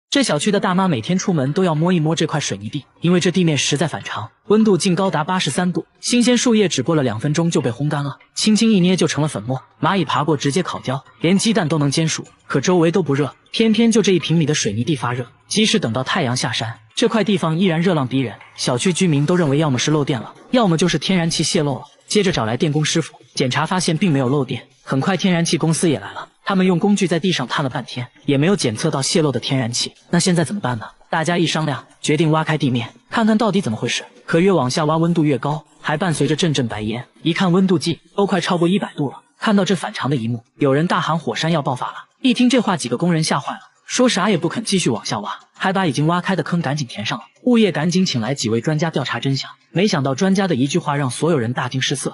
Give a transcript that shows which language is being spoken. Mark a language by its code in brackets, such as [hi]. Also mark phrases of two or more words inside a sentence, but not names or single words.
[zh] 這小區的大媽每天出門都要摸一摸這塊水泥地，因為這地面實在反常，溫度竟高達83度，新鮮樹葉只過了2分鐘就被烘乾了，輕輕一捏就成了粉末，螞蟻爬過直接烤焦，連雞蛋都能煎熟，可周圍都不熱，偏偏就這1平米的水泥地發熱，即使等到太陽下山，這塊地方依然熱浪逼人，小區居民都認為要麼是漏電了，要麼就是天然氣洩漏了，接着找來電工師傅檢查，發現並沒有漏電，很快天然氣公司也來了。他們用工具在地上探了半天，也沒有檢測到泄漏的天然气。那現在怎么辦呢？大家一商量，決定挖開地面，看看到底怎麼回事。可越往下挖，溫度越高，還伴隨着陣陣白煙。一看溫度計，都快超過100度了。看到這反常的一幕，有人大喊火山要爆發了。一聽這話，幾個工人嚇壞了，說啥也不肯繼續往下挖，還把已經挖開的坑趕緊填上了。物業趕緊請來幾位專家調查真相，沒想到專家的一句話讓所有人大驚失色。